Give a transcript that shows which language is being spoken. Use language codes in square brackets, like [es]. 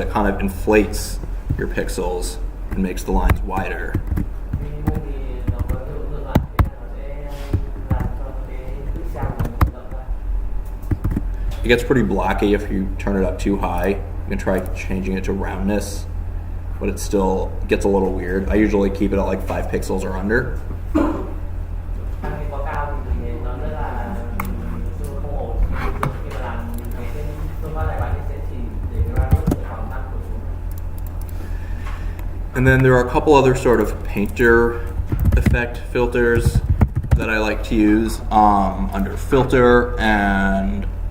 [en] It kind of inflates your pixels and makes the lines wider. [vi] Minimum thì nó có hiệu ứng ngược lại, thế là nó sẽ làm cho cái pixel của mình rộng ra. [en] It gets pretty blocky if you turn it up too high. You can try changing it to roundness, but it still gets a little weird. I usually keep it at like 5 pixels or under. [vi] Tăng cái quá cao thì mình nó rất là không ổn. Khi mà làm cái phương pháp này bạn sẽ chỉ để cái radius ở khoảng 5 độ xuống. [en] And then there are a couple other sort of painter effect filters that I like to use under filter and